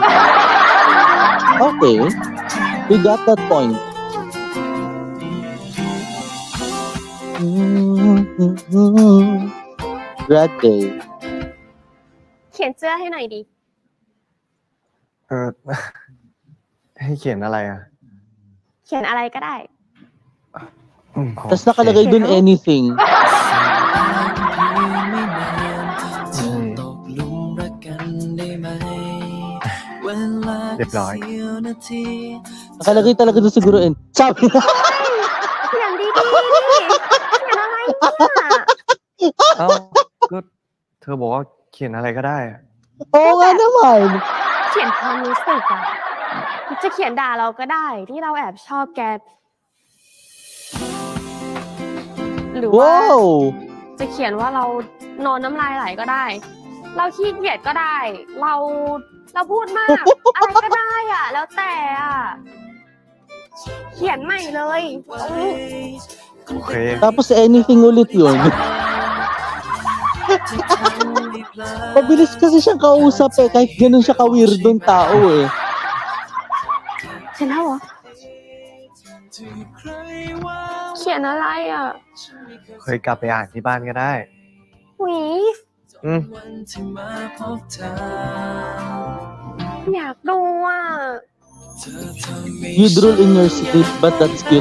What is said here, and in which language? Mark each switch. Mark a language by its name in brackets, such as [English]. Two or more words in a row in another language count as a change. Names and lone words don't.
[English] Okay. We got that point. Grad day. [Thai] เขียนเสื้อให้หน่อยดิ ให้เขียนอะไรอ่ะ เขียนอะไรก็ได้ [Filipino] Tapos nakalagay dun anything. [Thai] เรียบร้อย [Filipino] Nakalagay talaga dun siguro sabi na. [Thai] เขียนดีๆดิเขียนอะไรเนี่ย เอ้าก็เธอบอกว่าเขียนอะไรก็ได้อะ [Filipino] Oo nga naman. [Thai] เขียนความรู้สึกอะจะเขียนด่าเราก็ได้ที่เราแอบชอบแก หรือว่า [English] Wow! [Thai] จะเขียนว่าเรานอนน้ำลายไหลก็ได้ เราขี้เกียจก็ได้ เราพูดมาก อะไรก็ได้อ่ะ แล้วแต่อ่ะ เขียนใหม่เลย โอเค [Filipino] Tapos anything ulit yun. Mabilis kasi siyang kausap eh. Kahit ganun siya ka-weirdong tao eh. [Thai] เขียนแล้วเหรอ เขียนอะไรอ่ะ เคยกลับไปอ่านที่บ้านก็ได้ หวี อืม อยากดูอ่ะ [English] You drool in your sleep, but that's cute.